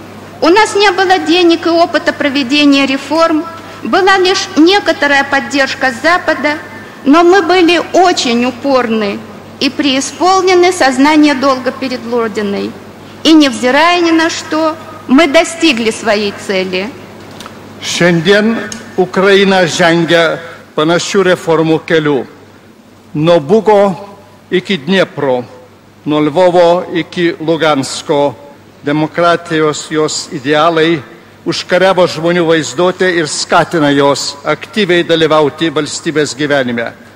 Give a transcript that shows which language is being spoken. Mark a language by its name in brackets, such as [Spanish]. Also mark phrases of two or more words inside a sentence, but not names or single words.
[Russian] У нас не было денег и опыта проведения реформ, была лишь некоторая поддержка Запада, но мы были очень упорны и преисполнены сознания долга перед Родиной. И невзирая ни на что, мы достигли своей цели. [Lithuanian] Šiandien Ukraina žengia panašių reformų keliu. Nuo Bugo iki Dniepro, nuo Lvovo iki Lugansko, demokratijos jos idealai užkariavo žmonių vaizduotę ir skatina jos aktyviai dalyvauti valstybės gyvenime.